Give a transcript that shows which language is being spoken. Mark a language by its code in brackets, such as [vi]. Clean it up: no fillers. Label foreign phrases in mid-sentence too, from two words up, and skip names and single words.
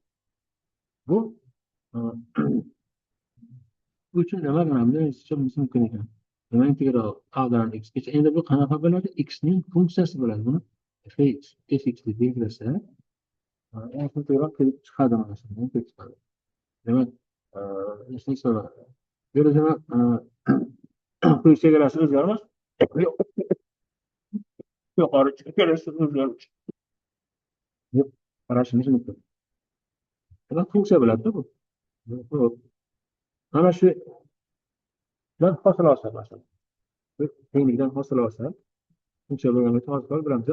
[uz] Bu uchun demak mana bunday yozishimiz mumkin ekan. Demak, integral A'dan X gacha. Endi bu qanaqa bo'ladi? X ning funksiyasi bo'ladi. Buni fx deb belgilasa, integral kelib chiqadi mana shunday kelib chiqadi. Demak, ishni so'radi. [tr] Böyle demek [uz] bu chegarasi o'zgarmas. Yuqori chegarasi o'zgarmas. Deb qarashimiz mumkin. Demak, funksiya bo'ladi bu. Mana shu dan hosil olsa masalan. Bir tenglikdan hosil olsa, funksiya bo'lganini hosil bilamiz.